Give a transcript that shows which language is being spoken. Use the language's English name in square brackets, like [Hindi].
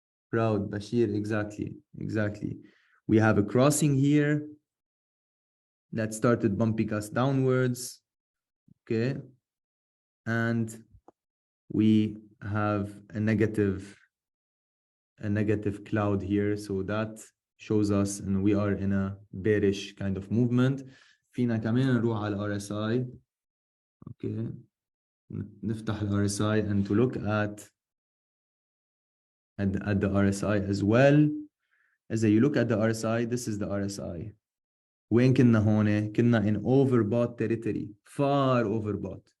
[English] Proud, Bashir, exactly. We have a crossing here that started bumping us downwards. Okay. And we have a negative cloud here. So that shows us and we are in a bearish kind of movement. [Arabic] فينا كمان نروح على RSI. [English] Okay. [Arabic] نفتح ال [English] RSI and to look at the RSI as well. إذا you look at the RSI, this is the RSI. [Arabic] وين كنا هون؟ كنا [English] in overbought territory, far overbought.